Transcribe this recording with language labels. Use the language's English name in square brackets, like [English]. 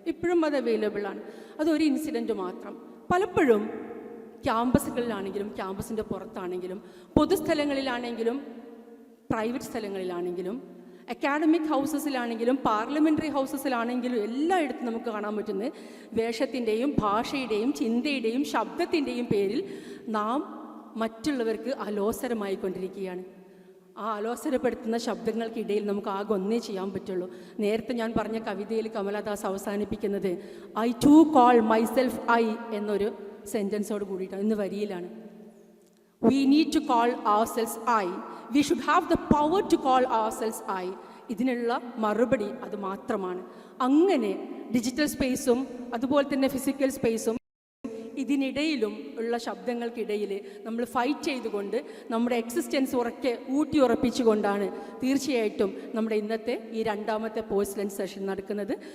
[Malayalam] ഇപ്പോഴും അത് അവൈലബിൾ ആണ്. അതൊരു ഇൻസിഡൻറ്റ് മാത്രം. പലപ്പോഴും ക്യാമ്പസുകളിലാണെങ്കിലും ക്യാമ്പസിൻ്റെ പുറത്താണെങ്കിലും പൊതുസ്ഥലങ്ങളിലാണെങ്കിലും പ്രൈവറ്റ് സ്ഥലങ്ങളിലാണെങ്കിലും അക്കാഡമിക് ഹൗസസിലാണെങ്കിലും പാർലമെൻ്ററി ഹൗസസിലാണെങ്കിലും എല്ലായിടത്തും നമുക്ക് കാണാൻ പറ്റുന്നത് വേഷത്തിൻ്റെയും ഭാഷയുടെയും ചിന്തയുടെയും ശബ്ദത്തിൻ്റെയും പേരിൽ നാം മറ്റുള്ളവർക്ക് അലോസരമായിക്കൊണ്ടിരിക്കുകയാണ്. ആ അലോസരപ്പെടുത്തുന്ന ശബ്ദങ്ങൾക്കിടയിൽ നമുക്ക് ആകെ ഒന്നേ ചെയ്യാൻ പറ്റുള്ളൂ. നേരത്തെ ഞാൻ പറഞ്ഞ കവിതയിൽ കമലദാസ് അവസാനിപ്പിക്കുന്നത് [English] I to call myself I [Malayalam] എന്നൊരു സെൻറ്റൻസോട് കൂടിയിട്ടാണ്, ഇന്ന് വരിയിലാണ്. [English] We need to call ourselves I. We should have the power to call ourselves I. [Malayalam] ഇതിനുള്ള മറുപടി അത് മാത്രമാണ്. അങ്ങനെ ഡിജിറ്റൽ സ്പേസും അതുപോലെ തന്നെ ഫിസിക്കൽ സ്പേസും ഇതിനിടയിലും ഉള്ള ശബ്ദങ്ങൾക്കിടയിൽ നമ്മൾ ഫൈറ്റ് ചെയ്തുകൊണ്ട് നമ്മുടെ എക്സിസ്റ്റൻസ് ഊട്ടിയുറപ്പിച്ചുകൊണ്ടാണ് തീർച്ചയായിട്ടും നമ്മുടെ ഇന്നത്തെ ഈ രണ്ടാമത്തെ പോസ്റ്റ് ലഞ്ച് സെഷൻ നടക്കുന്നത്.